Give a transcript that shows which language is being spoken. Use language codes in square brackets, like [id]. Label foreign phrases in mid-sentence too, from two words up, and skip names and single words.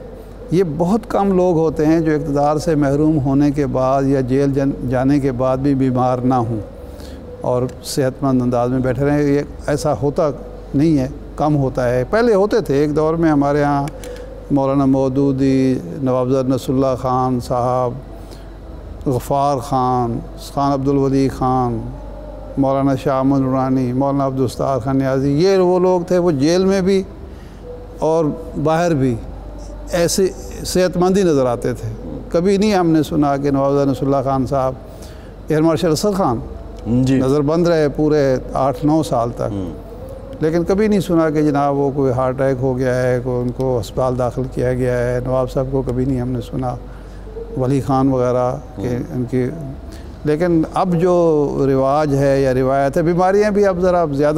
[ur] یہ بہت کم لوگ ہوتے ہیں جو اقتدار سے محروم ہونے کے بعد یا جیل جانے کے بعد بھی بیمار نہ ہوں اور صحت مند انداز میں بیٹھے رہیں. یہ ایسا ہوتا نہیں ہے، کم ہوتا ہے. پہلے ہوتے تھے، ایک دور میں ہمارے یہاں مولانا مودودی, نواب نصراللہ خان صاحب، غفار خان عبدالولی خان، مولانا شاہ احمد نورانی، مولانا عبدالخان نیازی, یہ وہ لوگ تھے. وہ جیل میں بھی اور باہر بھی ایسے صحت مند ہی نظر آتے تھے. کبھی نہیں ہم نے سنا کہ نواب نصراللہ خان صاحب, [en] air marshal [ur] اسد خان نظربند رہے پورے 8-9 سال تک، لیکن کبھی نہیں سنا کہ جناب وہ کوئی [en] heart attack [ur] ہو گیا ہے، کوئی ان کو اسپتال داخل کیا گیا ہے. نواب صاحب کو کبھی نہیں ہم نے سنا، ولی خان وغیرہ کے ان کی. لیکن اب جو رواج ہے یا روایت ہے، بیماریاں بھی اب ذرا زیادہ